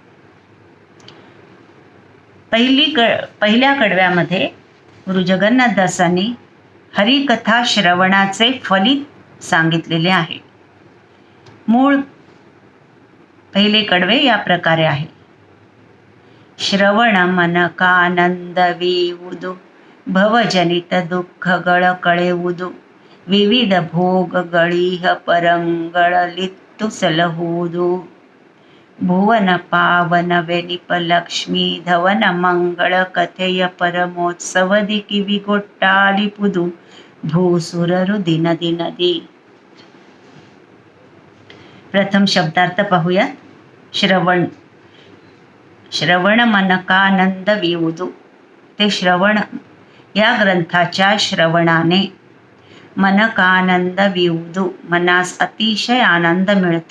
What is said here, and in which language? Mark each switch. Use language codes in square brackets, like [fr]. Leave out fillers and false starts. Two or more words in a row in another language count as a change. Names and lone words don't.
[mr] पहिल्या कडव्यामध्ये गुरु जगन्नाथदासांनी हरिकथा श्रवणाचे फलित सांगितलेले आहे. मूळ पहिले कडवे या प्रकारे आहे. [kn] ಶ್ರವಣ ಮನಕಾನಂದವೀವುದು ಭವಜನಿತ ದುಃಖಗಳ ಕಳೆವುದು ವಿವಿಧ ಭೋಗಗಳಿಹ ಪರಂಗಳಲಿತ್ತು ಸಲಹುವುದು ಭುವನ ಪಾವನವೆನಿಪ ಲಕ್ಷ್ಮೀ ಧವನ ಮಂಗಳ ಕಥೆಯ ಪರಮೋತ್ಸವದಿ ಕಿವಿಗೊಟ್ಟಾಲಿಪುದು ಭೂಸುರರು ದಿನ ದಿನದಿ. [mr] प्रथम शब्दार्थ पाहूया. [kn] ಶ್ರವಣ ಮನಕಾನಂದವೀವುದು. [mr] ते श्रवण या ग्रंथाच्या श्रवणाने मनकानंदवीವುದು मनास अतिशय आनंद मिळतो.